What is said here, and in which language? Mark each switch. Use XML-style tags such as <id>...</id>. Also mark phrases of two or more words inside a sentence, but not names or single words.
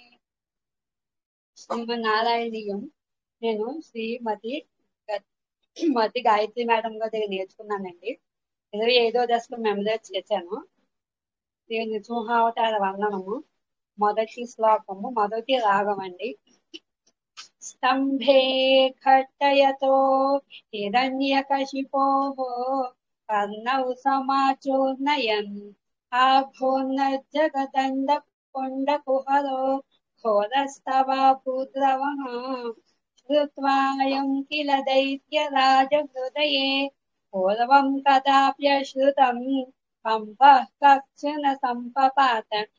<te>శ్రీమన్నారాయణీయం. నేను మతి గాయత్రి మేడం గారి దగ్గర నేర్చుకున్నానండి. 25వ దశకం మెమరైజ్ చేశాను. శ్రీ నృసింహావతార వర్ణనము మొదటి శ్లోకము మొదటి రాగం అండి.</te> <sa>स्तम्भे खट्टयतो हिरण्यकशिपोः कर्णौ समाचूर्णयन् आभून्नज्जगदण्डपुण्डकुहरो घोरस्तवाभूद्रवः श्रुत्वायं किल दैत्यराजहृदये पूर्वं कदाप्यश्रुतं कम्पः कक्षुन सम्पपात</sa>